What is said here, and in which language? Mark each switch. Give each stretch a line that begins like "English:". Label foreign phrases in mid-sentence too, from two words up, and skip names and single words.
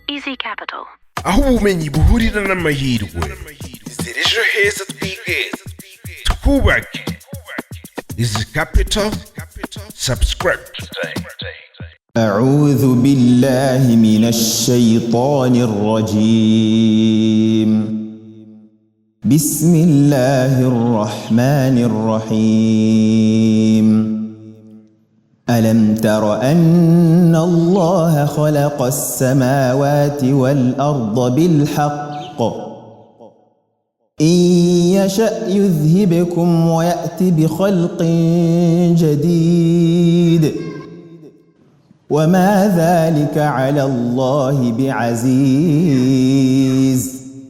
Kinyarwanda: Easy Capital. aho ubumenyi buhurira n'amahirwe. Inzira ejo heza twigeze twubake. Easy Capital. Subscribe.
Arabic: أعوذ بالله من الشيطان الرجيم. بسم الله الرحمن الرحيم. ألم تر أن الله خلق السماوات والأرض بالحق إن يشأ يذهبكم ويأت بخلق جديد وما ذلك على الله بعزيز.